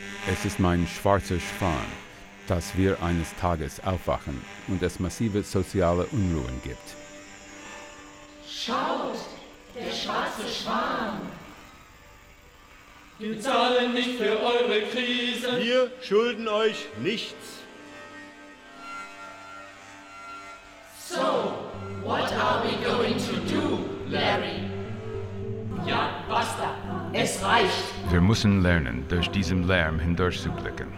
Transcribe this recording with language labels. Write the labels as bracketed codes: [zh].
[de] Es ist mein schwarzer Schwan, dass wir eines Tages aufwachen und es massive soziale Unruhen gibt. Schaut, der schwarze Schwan. Wir zahlen nicht für eure Krise. Wir schulden euch nichts. [en] So, what are we going to do, Larry? [de] Ja, basta. Es reicht. Wir müssen lernen, durch diesen Lärm hindurch zu blicken.